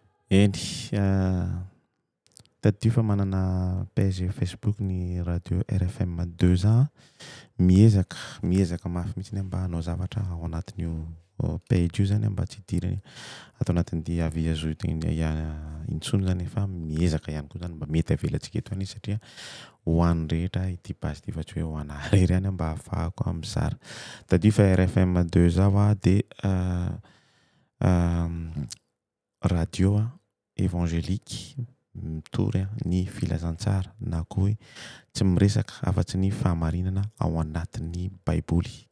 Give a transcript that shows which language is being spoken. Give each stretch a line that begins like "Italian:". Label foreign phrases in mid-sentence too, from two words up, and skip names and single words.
Malagasy: Eny, ah, tadio fa manana page Facebook ny radio R F M deux za. Miezaka, miezaka mafy mihitsy ny mba hanao zavatra ao anatin'io, oh, page io zany mba tsy hidirany. Atao anatin'ny
French: avis à jour
Malagasy: teny, ah, intsony zany fa miezaka ihany koa zany mba mety avelantsika eto any satria ho an'ny rehetra ity page ity fa tsy hoe ho anà rery ihany mba ahafahako amin'ny sara. Tadio fa R F M deux za ho a, de, ah, ah, radio a, évangélique, mitory a, ny filazantsara na koa hoe tsy miresaka afa-tsy ny fahamarinana ao anatin'ny Baiboly.